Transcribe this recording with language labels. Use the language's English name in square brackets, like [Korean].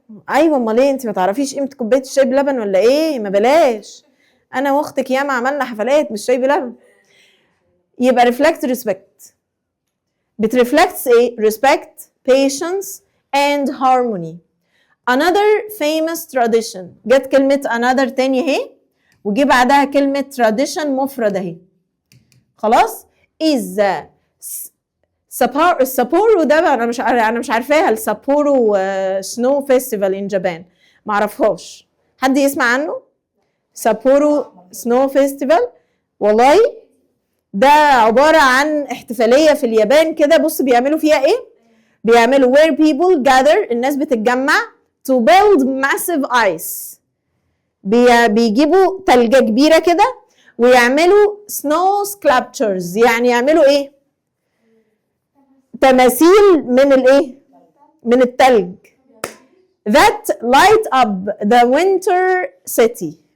[Arabic] ايوه، امال ايه؟ انت ما تعرفيش قيمة كوباية الشاي بلبن ولا ايه؟ ما بلاش، انا واختك ياما عملنا حفلات مش شاي بلبن. [English] يبقى reflect respect، [Arabic] بترفلكتس ايه؟ [English] respect, patience and harmony. Another famous tradition، [Arabic] جت كلمة another تاني اهي وجي بعدها كلمة tradition مفرد اهي. خلاص؟ is السابورو ده انا مش عارفاها. السابورو سنو فيستيفال ان جابان، ما اعرفهاش. حد يسمع عنه؟ سابورو سنو فيستيفال، والله ده عبارة عن احتفالية في اليابان كده. بص بيعملوا فيها ايه؟ بيعملوا [English] where people gather، [Arabic] الناس بتتجمع [English] to build massive ice. [Arabic] بيجيبوا تلجة كبيرة كده ويعملوا [English] snow sculptures، [Arabic] يعني يعملوا ايه؟ تماثيل من الايه؟ من التلج. [English] that light up the winter city.